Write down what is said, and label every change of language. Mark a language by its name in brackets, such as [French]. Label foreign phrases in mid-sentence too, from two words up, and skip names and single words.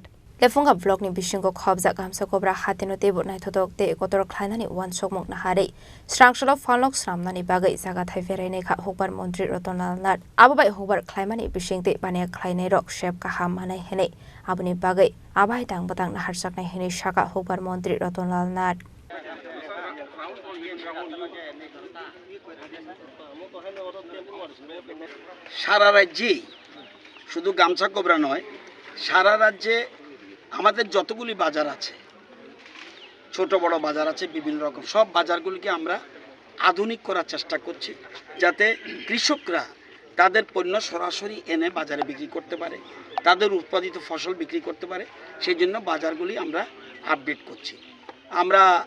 [Kok Borok] lefunga blok ni bisingo khobjak gamsa kobra hatino tebo naithodok te kotor khlainani wansok mok nahare Srangshalo phalnok snamnani bagai jaga thaiberai naika hokbar mantri Ratonlal Nat ababai hokbar khlaimani bisingte bane khlainai rok shep kaham manai hene abuni bagai abai tang batang nahar saknai hene shaka hokbar mantri Ratonlal Nat [Bangla] সারা রাজ্যে শুধু গামছা কোবরা নয় সারা রাজ্যে আমাদের যতগুলি বাজার আছে ছোট বড় বাজার আছে বিভিন্ন রকম সব বাজারগুলিকে আমরা আধুনিক করার চেষ্টা করছি যাতে কৃষকরা তাদের পণ্য সরাসরি এনে বাজারে বিক্রি করতে পারে তাদের উৎপাদিত ফসল বিক্রি করতে পারে সেই জন্য বাজারগুলি আমরা আপডেট করছি আমরা